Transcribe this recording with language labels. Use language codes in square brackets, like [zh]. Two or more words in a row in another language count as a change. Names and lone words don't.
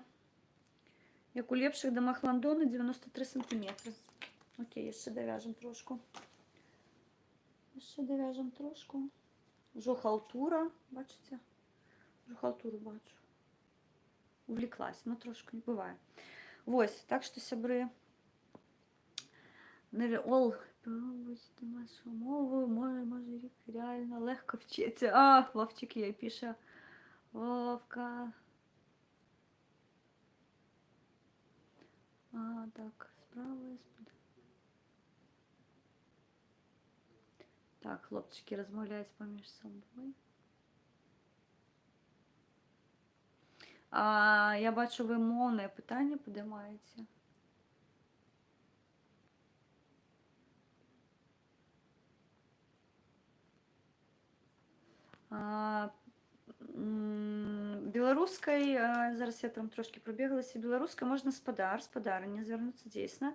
[be] Як у лепшых дамах Лондона 93 сантиметры. Окей, яшчэ давяжам трошку. Ужо халтура, бачыце? Ужо халтуру бачу. Увлеклась, трошку не бывае. Вось, так што, сябры, [uk] пробуйте нашу мову, може рік реально легко вчиться. Вовчик їй пише. Вовка. Так, справа. Так, хлопчики розмовляють поміж собою. Я бачу, ви мовне питання підіймаєте. [be] Беларускай, зараз я там трошки пробеглася, беларускай можна спадарыня звярнуцца дзейсна.